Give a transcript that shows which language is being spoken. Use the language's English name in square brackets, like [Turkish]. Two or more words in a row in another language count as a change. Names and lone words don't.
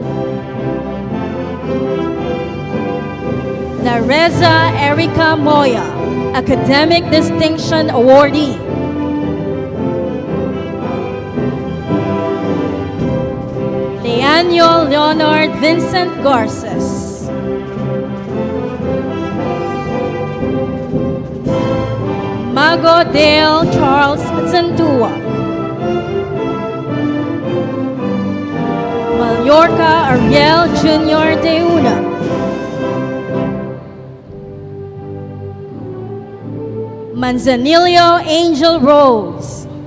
[English] Lareza Erica Moya, Academic Distinction Awardee, Leanio Leonard Vincent Garces, Mago Dale Charles Zantua, Mallorca Ariel Jr. De Una, Manzanillo Angel Rose.